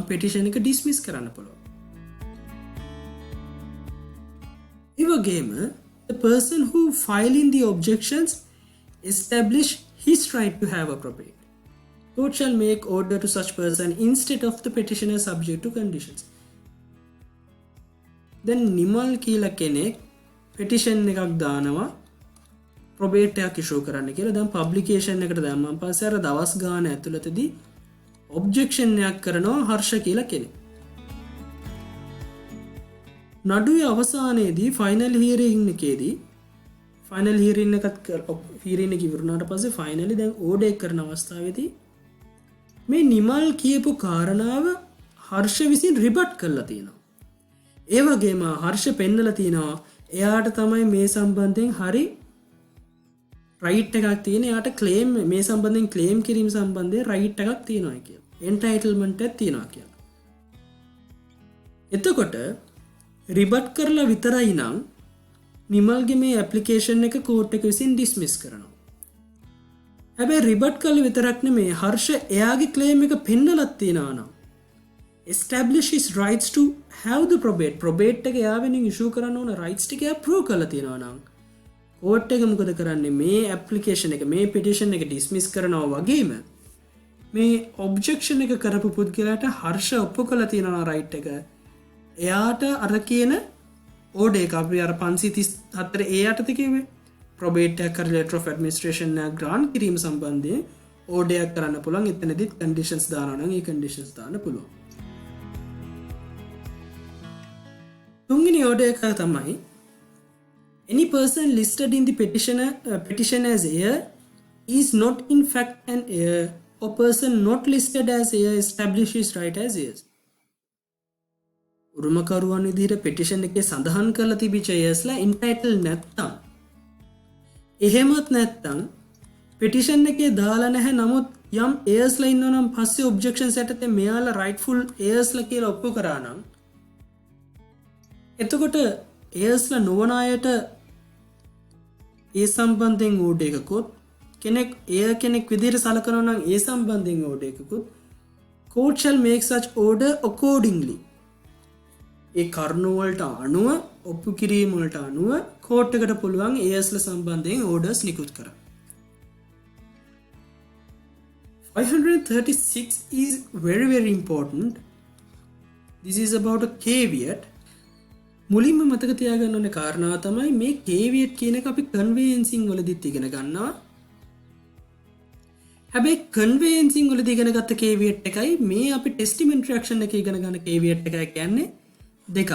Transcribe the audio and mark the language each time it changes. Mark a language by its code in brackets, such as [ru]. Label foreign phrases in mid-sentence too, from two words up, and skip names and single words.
[si] petition එක dismiss කරන්න පුළුවන්. ඒ වගේම [en] the person who filing the objections establish his right to have a probate. Court shall make order to such person instead of the petitioner subject to conditions. [si] Then නිමල් කියලා කෙනෙක් petition එකක් දානවා probate එකක් issue කරන්න කියලා. දැන් publication එකට දැම්මන් පස්සේ අර දවස් ගාන ඇතුළතදී objection එකක් කරනවා හර්ෂ කියලා කෙනෙක්. නඩුවේ අවසානයේදී [en] final hearing [si] එකේදී [en] final hearing [si] එකත් hearing එක ඉවරුනාට පස්සේ finally දැන් order එක කරන අවස්ථාවේදී මේ නිමල් කියපු කාරණාව හර්ෂ විසින් රිබට් කරලා තියෙනවා. ඒ වගේම හර්ෂ පෙන්නලා තියෙනවා එයාට තමයි මේ සම්බන්ධයෙන් හරි රයිට් එකක් තියෙන. එයාට ක්ලේම් මේ සම්බන්ධයෙන් ක්ලේම් කිරීම සම්බන්ධයෙන් රයිට් එකක් තියෙනවා කියලා. එන්ටයිටල්මන්ට් එකක් තියෙනවා කියලා. එතකොට රිබට් කරලා විතරයි නම් නිමල්ගේ මේ ඇප්ලිකේෂන් එක කෝට් එක විසින් ඩිස්මිස් කරනවා. හැබැයි රිබට් කරලා විතරක් නෙමේ හර්ෂ එයාගේ ක්ලේම් එක පෙන්නලත් තියනවා නම් [en] establish his rights to have the probate [si] එක එයා වෙනින් ඉෂුව කරන්න ඕන rights ටික එයා ප්‍රූව් කරලා තියනවා නම් කෝට් එක මොකද කරන්නේ මේ ඇප්ලිකේෂන් එක මේ පිටිෂන් එක ඩිස්මිස් කරනවා වගේම මේ ඔබ්ජෙක්ෂන් එක කරපු පුද්ගලයාට හර්ෂ ඔප්පු කරලා තියෙනවා රයිට් එක එයාට අර කියන ඕඩර් එක අපි අර 534 ඒ යටතේ කිව්වේ probate එක කරලා [en] letter of administration [si] එක grant කිරීම සම්බන්ධයෙන් ඕඩර් එකක් කරන්න පුළුවන් එතනදිත් conditions දානවා නම් ඒ conditions දාන්න පුළුවන්. තුන්වෙනි ඕඩර් එක තමයි [en] any person listed in the petition as heir is not in fact an heir or person not listed as heir establishes right as heirs. [si] උරුමකරුවන් විදිහට petition එකේ සඳහන් කරලා තිබිච්ච heirsලා entitled නැත්තම් එහෙමත් නැත්තම් petition එකේ දාලා නැහැ නමුත් යම් heirsලා ඉන්නවා නම් පස්සේ objections යටතේ මෙයාලා [en] rightful heirsලා [si] කියලා ඔප්පු කරා නම් එතකොට heirsලා නොවන අයට ඒ සම්බන්ධයෙන් ඕඩර් එකකුත් කෙනෙක් heir කෙනෙක් විදිහට සලකනවා නම් ඒ සම්බන්ධයෙන් ඕඩර් එකකුත් [en] court shall make such order accordingly [si] ඒ කරුණු වලට අනුව ඔප්පු කිරීම වලට අනුව කෝට් එකට පුළුවන් heirsලා සම්බන්ධයෙන් orders නිකුත් කරන්න. [en] 536 is very important. This is about a caveat. [si] මුලින්ම මතක තියාගන්න ඕනේ කාරණාව තමයි මේ caveat කියන එක අපි conveyancing වලදීත් ඉගෙන ගන්නවා. හැබැයි conveyancing වලදී ඉගෙන ගත්ත caveat එකයි මේ අපි [en] testamentary action [si] එකේ ඉගෙන ගන්න caveat එකයි කියන්නේ දෙකක්.